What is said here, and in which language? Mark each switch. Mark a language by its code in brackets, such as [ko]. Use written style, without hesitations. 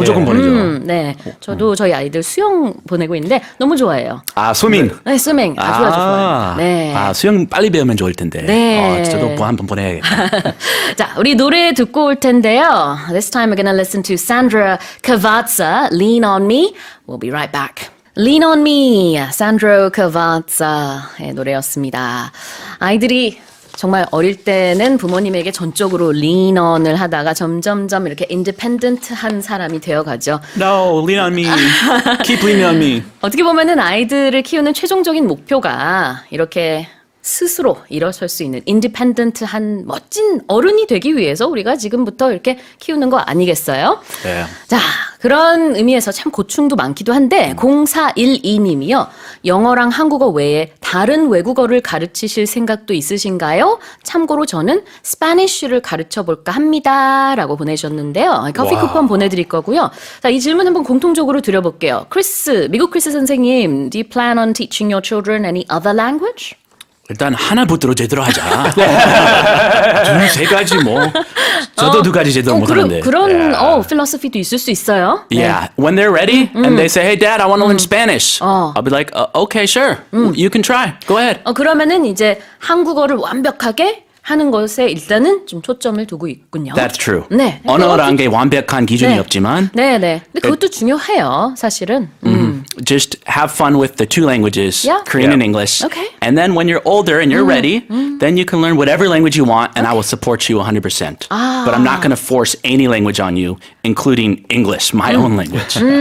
[ko] 무조건 보내죠. 네, 저도 저희 아이들 수영 보내고 있는데 너무 좋아해요. 아, 스위밍. 네, 스밍 아주 좋아요. 네. 아, 수영 빨리 배우면 좋을 텐데. 네. 저도 한번 보내야겠다. 자, 우리 노래 듣고 올 텐데요. [en] This time we're gonna listen to Sandra Cavazza, Lean on Me. We'll be right back. [ko] Lean on Me, Sandro Cavazza의 노래였습니다. 아이들이 정말 어릴 때는 부모님에게 전적으로 lean on을 하다가 점점점 이렇게 independent한 사람이 되어가죠. [en] No, lean on me. Keep leaning on me. [ko] 어떻게 보면은 아이들을 키우는 최종적인 목표가 이렇게 스스로 일어설 수 있는 인디펜던트한 멋진 어른이 되기 위해서 우리가 지금부터 이렇게 키우는 거 아니겠어요? 네. 자, 그런 의미에서 참 고충도 많기도 한데 0412님이요. 영어랑 한국어 외에 다른 외국어를 가르치실 생각도 있으신가요? 참고로 저는 스파니쉬를 가르쳐 볼까 합니다. 라고 보내셨는데요. 커피 쿠폰 보내드릴 거고요. 자, 이 질문 한번 공통적으로 드려볼게요. 크리스, 미국 크리스 선생님, [en] do you plan on teaching your children any other language? [ko] 일단 하나부터로 제대로 하자. 두세 가지 뭐. 저도 두 가지 제대로 못하는데. 그런 필로소피도 있을 수 있어요. [en] Yeah, when they're ready and they say, "Hey, Dad, I want to learn Spanish," I'll be like, "Okay, sure, you can try. Go ahead." [ko] 그러면은 이제 한국어를 완벽하게 하는 것에 일단은 좀 초점을 두고 있군요. [en] That's true. [ko] 네. 언어라는 게 완벽한 기준이 없지만, 네. 근데 그것도 중요해요, 사실은. [en] just have fun with the two languages, Yeah. Korean and English. Okay. And then when you're older and you're ready, then you can learn whatever language you want, and I will support you 100%. But I'm not going to force any language on you, including English, my own language.